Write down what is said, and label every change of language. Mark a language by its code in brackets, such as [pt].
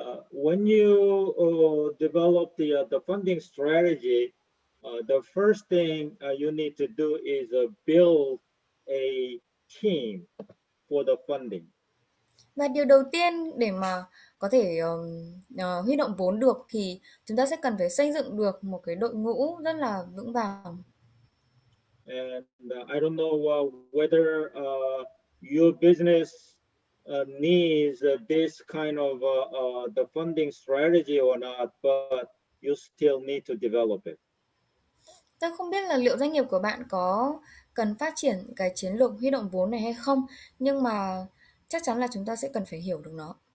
[en] When you develop the funding strategy, the first thing you need to do is build a team for the funding. [vi] Và điều đầu tiên để mà có thể huy động vốn được thì chúng ta sẽ cần phải xây dựng được một cái đội ngũ rất là vững vàng. [en] And I don't know whether your business needs this kind of the funding strategy or not, but you still need to develop it. [vi] Tôi không biết là liệu doanh nghiệp của bạn có cần phát triển cái chiến lược huy động vốn này hay không, nhưng mà chắc chắn là chúng ta sẽ cần phải hiểu được nó.